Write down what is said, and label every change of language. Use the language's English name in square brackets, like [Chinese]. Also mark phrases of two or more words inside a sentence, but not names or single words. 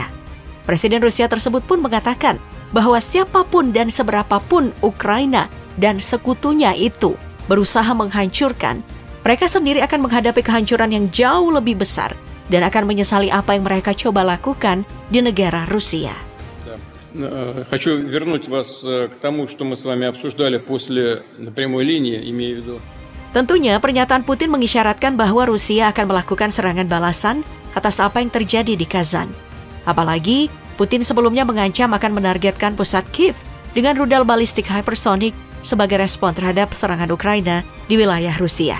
[Indonesian] Presiden Rusia tersebut pun mengatakan bahwa siapapun dan seberapapun Ukraina dan sekutunya itu berusaha menghancurkan, mereka sendiri akan menghadapi kehancuran yang jauh lebih besar dan akan menyesali apa yang mereka coba lakukan di negara Rusia. [Russian] Хочу вернуть вас к тому, что мы с вами обсуждали после прямой линии, имею в виду. [Indonesian] Tentunya pernyataan Putin mengisyaratkan bahwa Rusia akan melakukan serangan balasan atas apa yang terjadi di Kazan. Apalagi Putin sebelumnya mengancam akan menargetkan pusat Kiev dengan rudal balistik hypersonic sebagai respon terhadap serangan Ukraina di wilayah Rusia.